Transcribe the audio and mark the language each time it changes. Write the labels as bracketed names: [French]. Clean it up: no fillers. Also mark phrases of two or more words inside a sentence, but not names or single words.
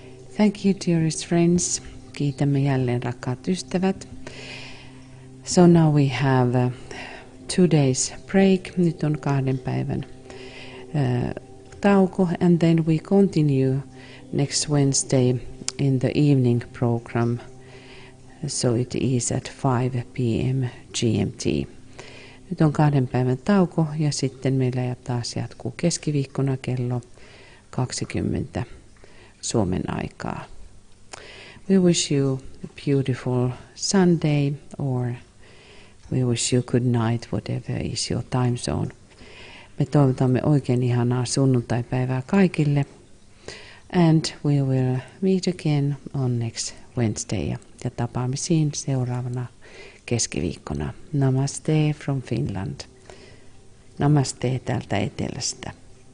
[English] Thank you, dearest friends. [Finnish] Kiitämme jälleen, rakkaat ystävät. [English] So now we have a 2 days break. [Finnish] Nyt on 2 päivän tauko, [English] and then we continue next Wednesday in the evening program. So it is at 5 p.m. GMT. [Finnish] Nyt on 2 päivän tauko ja sitten meillä taas jatkuu keskiviikkona kello 20 Suomen aikaa. [English] We wish you a beautiful Sunday, or we wish you good night, whatever is your time zone. [Finnish] Me toivotamme oikein ihanaa sunnuntaipäivää kaikille. [English] And we will meet again on next Wednesday. [Finnish] Ja tapaamisiin seuraavana keskiviikkona. [English] Namaste from Finland. [Finnish] Namaste täältä etelästä.